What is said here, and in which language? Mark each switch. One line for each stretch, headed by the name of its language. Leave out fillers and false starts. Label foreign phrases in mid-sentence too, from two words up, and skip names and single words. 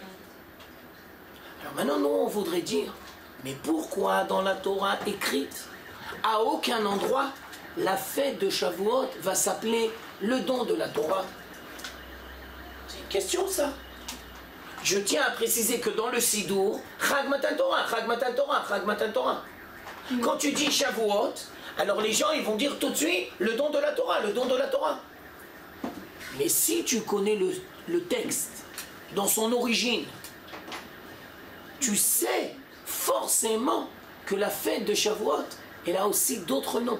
French: Alors maintenant, nous, on voudrait dire, mais pourquoi dans la Torah écrite, à aucun endroit, la fête de Shavuot va s'appeler le don de la Torah? C'est une question, ça. Je tiens à préciser que dans le Sidour,
Hebrew: חג מתן תורה, חג מתן תורה, חג מתן תורה.
French: Quand tu dis Shavuot, alors les gens ils vont dire tout de suite le don de la Torah, le don de la Torah. Mais si tu connais le texte dans son origine, tu sais forcément que la fête de Shavuot, elle a aussi d'autres noms.